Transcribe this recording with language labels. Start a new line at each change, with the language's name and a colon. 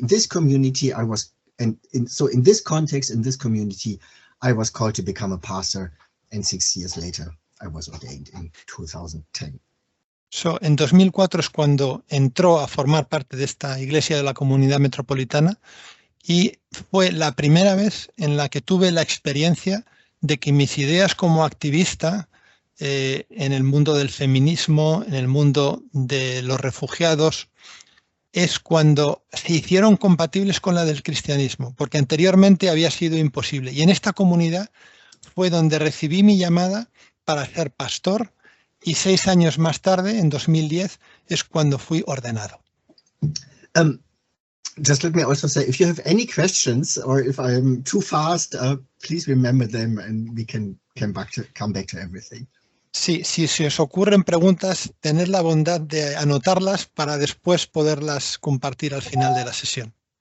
English: In this community, so in this context, in this community, I was called to become a pastor, and 6 years later, I was ordained in 2010.
Spanish: So, en 2004 es cuando entró a formar parte de esta iglesia de la Comunidad Metropolitana y fue la primera vez en la que tuve la experiencia de que mis ideas como activista en el mundo del feminismo, en el mundo de los refugiados, es cuando se hicieron compatibles con la del cristianismo, porque anteriormente había sido imposible. Y en esta comunidad fue donde recibí mi llamada para ser pastor y 6 años más tarde, en 2010, es cuando fui ordenado.
English: Just let me also say, if you have any questions or if I'm too fast, please remember them and we can come back to everything.
Spanish: Sí, si se os ocurren preguntas, tened la bondad de anotarlas para después poderlas compartir al final de la sesión.